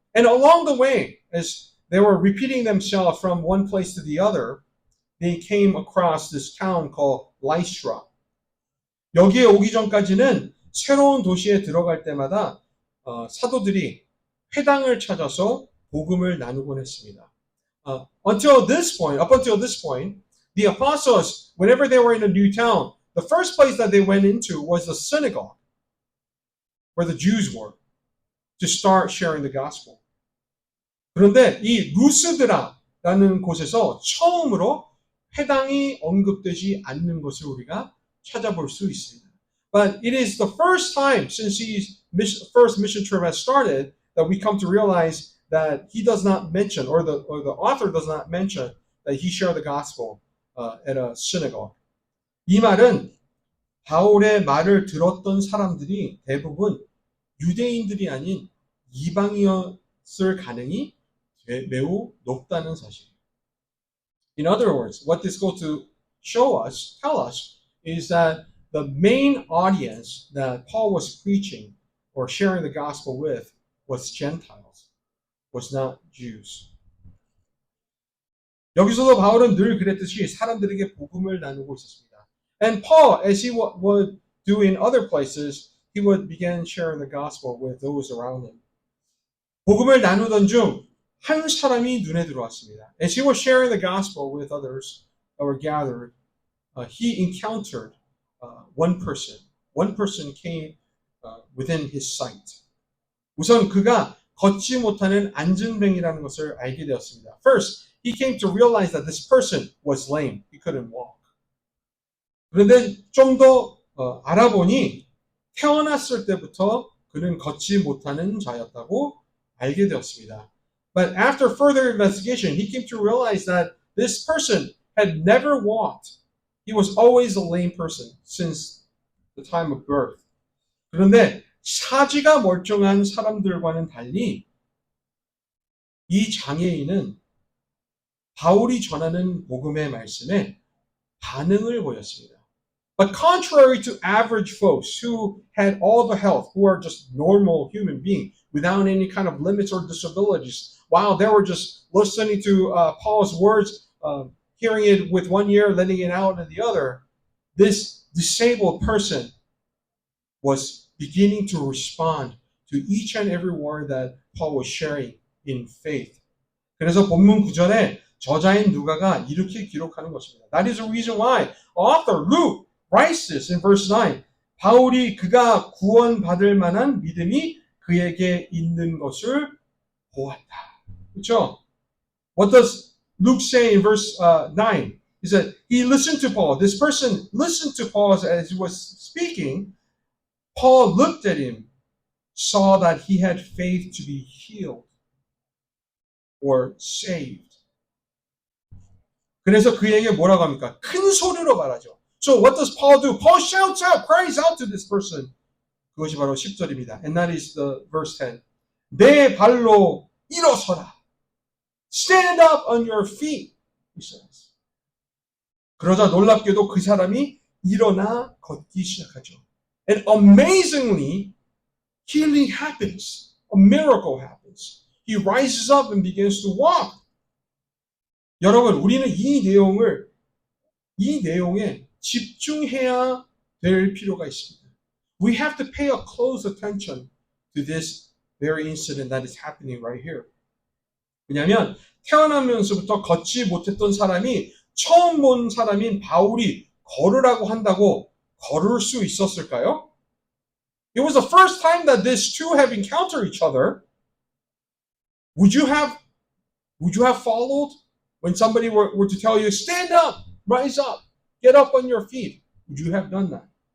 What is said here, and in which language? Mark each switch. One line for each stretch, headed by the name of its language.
English: And along the way, as they were repeating themselves from one place to the other, they came across this town called Lystra.
Korean: 여기에 오기 전까지는 새로운 도시에 들어갈 때마다 사도들이 회당을 찾아서 복음을 나누곤 했습니다.
English: Up until this point, the apostles, whenever they were in a new town, the first place that they went into was the synagogue, where the Jews were, to start sharing the gospel.
Korean: 그런데 이 루스드라라는 곳에서 처음으로 회당이 언급되지 않는 것을 우리가 찾아볼 수 있습니다.
English: But it is the first time since his first mission trip has started that we come to realize that he does not mention, or the author does not mention, that he shared the gospel at a synagogue.
Korean: 이 말은 바울의 말을 들었던 사람들이 대부분 유대인들이 아닌 이방이었을 가능이 매우 높다는 사실이에요.
English: In other words, what this goes to tell us, is that the main audience that Paul was preaching or sharing the gospel with was Gentiles, was not Jews.
Korean: 여기서도 바울은 늘 그랬듯이 사람들에게 복음을 나누고 있었습니다.
English: And Paul, as he would do in other places, he would begin sharing the gospel with those around him.
Korean: 복음을 나누던 중 한 사람이 눈에 들어왔습니다.
English: As he was sharing the gospel with others that were gathered, he encountered one person. One person came within his sight.
Korean: 우선 그가 걷지 못하는 안전뱅이라는 것을 알게 되었습니다.
English: First, he came to realize that this person was lame. He couldn't walk.
Korean: 그런데 좀 더 알아보니 태어났을 때부터 그는 걷지 못하는 자였다고 알게 되었습니다.
English: But after further investigation, he came to realize that this person had never walked. He was always a lame person since the time of birth.
Korean: 그런데 사지가 멀쩡한 사람들과는 달리 이 장애인은 바울이 전하는 복음의 말씀에 반응을 보였습니다.
English: But contrary to average folks who had all the health, who are just normal human beings without any kind of limits or disabilities, while they were just listening to Paul's words, hearing it with one ear, letting it out in the other, this disabled person was beginning to respond to each and every word that Paul was sharing in faith.
Korean: 그래서 본문 9절에 저자인 누가가 이렇게 기록하는 것입니다.
English: That is the reason why author Luke writes this in verse 9.
Korean: 바울이 그가 구원받을 만한 믿음이 그에게 있는 것을 보았다. 그렇죠?
English: What does Luke say in verse 9? He said he listened to Paul. This person listened to Paul as he was speaking. Paul looked at him, saw that he had faith to be healed or saved.
Korean: 그래서 그에게 뭐라고 합니까? 큰 소리로 말하죠.
English: So what does Paul do? Paul shouts out, cries out to this person.
Korean: 그것이 바로 10절입니다.
English: And that is the verse 10.
Korean: 내 발로 일어서라.
English: Stand up on your feet. He says.
Korean: 그러자 놀랍게도 그 사람이 일어나 걷기 시작하죠.
English: And amazingly, healing happens. A miracle happens. He rises up and begins to walk.
Korean: 여러분, 우리는 이 내용에 집중해야 될 필요가 있습니다.
English: We have to pay a close attention to this very incident that is happening right here.
Korean: 왜냐하면 태어나면서부터 걷지 못했던 사람이 처음 본 사람인 바울이 걸으라고 한다고 걸을 수 있었을까요?
English: It was the first time that these two have encountered each other. Would you have followed when somebody were to tell you, stand up, rise up, get up on your feet? Would you have done that?